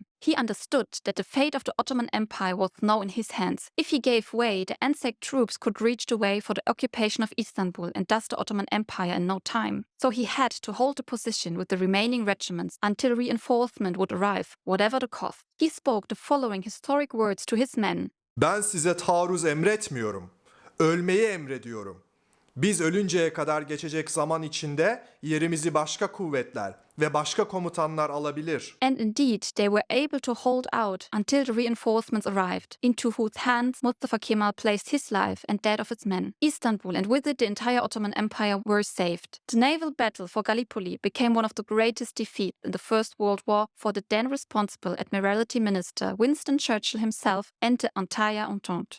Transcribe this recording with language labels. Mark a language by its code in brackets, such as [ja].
[en] He understood that the fate of the Ottoman Empire was now in his hands. If he gave way, the Anzac troops could reach the way for the occupation of Istanbul and thus the Ottoman Empire in no time. So he had to hold the position with the remaining regiments until reinforcement would arrive, whatever the cost. He spoke the following historic words to his men. [tr] Ben size taarruz emretmiyorum. Ölmeyi emrediyorum. Biz ölünceye kadar geçecek zaman içinde yerimizi başka kuvvetler ve başka komutanlar alabilir. [en] And indeed, they were able to hold out until the reinforcements arrived, into whose hands Mustafa Kemal placed his life and that of its men. Istanbul and with it the entire Ottoman Empire were saved. The naval battle for Gallipoli became one of the greatest defeats in the First World War for the then responsible Admiralty Minister Winston Churchill himself and the entire Entente.